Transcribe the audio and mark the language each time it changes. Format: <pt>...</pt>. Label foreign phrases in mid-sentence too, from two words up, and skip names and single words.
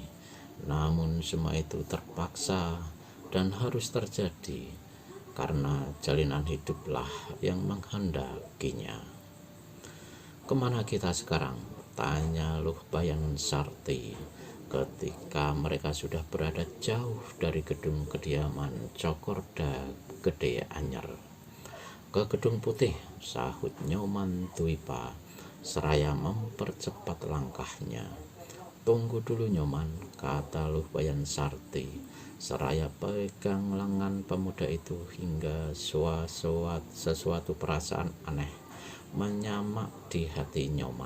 <id>Namun semua itu terpaksa dan harus terjadi karena jalinan hiduplah yang menghendakinya. Kemana kita sekarang? Tanya Luh Bayan Sarti ketika mereka sudah berada jauh dari gedung kediaman Cokorda Gede Anyar. Ke Gedung Putih, sahut Nyoman Tuwipa seraya mempercepat langkahnya. Tunggu dulu Nyoman, kata Luh Bayan Sarti seraya pegang lengan pemuda itu hingga sesuatu perasaan aneh menyamak di hati Nyoman.</id>